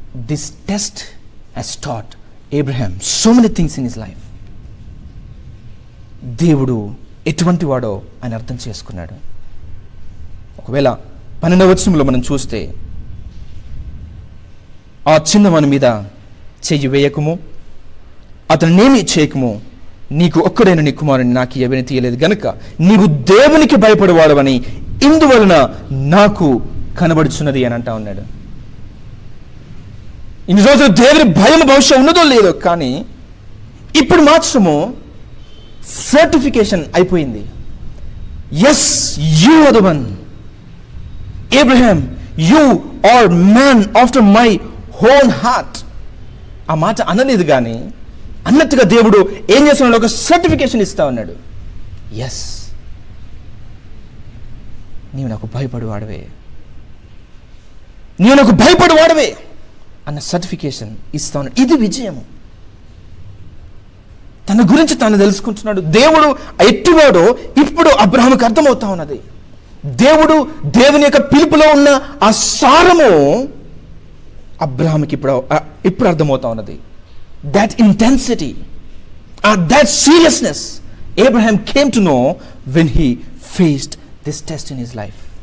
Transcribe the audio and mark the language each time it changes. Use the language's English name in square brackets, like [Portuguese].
[English] This test has taught Abraham so many things in his life. [Telugu] దేవుడు ఎటువంటి వాడో ఆయన అర్థం చేసుకున్నాడు. ఒకవేళ 12వ వచనంలో మనం చూస్తే, ఆ చిన్నవాని మీద చెయ్యి వేయకము, అతనినేమి చేయకము, నీకు ఒక్కడైన నీ కుమారుని నాకు ఎవరిని తీయలేదు గనుక నీవు దేవునికి భయపడేవాడవని ఇందువలన నాకు కనబడుచున్నది అని అంటా ఉన్నాడు. ఇన్ని రోజులు దేవుని భయం భవిష్యత్తు ఉన్నదో లేదో, కానీ ఇప్పుడు మాత్రము సర్టిఫికేషన్ అయిపోయింది. [English] Yes, you are the one. Abraham, you are man after my own heart. [Telugu] ఆ మాట అనలేదు, కానీ అన్నట్టుగా దేవుడు ఏం చేస్తున్నాడు, ఒక సర్టిఫికేషన్ ఇస్తా ఉన్నాడు. ఎస్, నీవు నాకు భయపడేవాడవే, నీవు నాకు భయపడేవాడవే అన్న సర్టిఫికేషన్ ఇస్తా ఉన్నాడు. ఇది విజయము. తన గురించి తాను తెలుసుకుంటున్నాడు. దేవుడు ఎట్టివాడో ఇప్పుడు అబ్రహాముకు అర్థమవుతా ఉన్నది. దేవుని యొక్క పిలుపులో ఉన్న ఆ సారము అబ్రహాముకి ఇప్పుడు అర్థమవుతా ఉన్నది. [English] That intensity, that seriousness Abraham came to know when he faced this test in his life.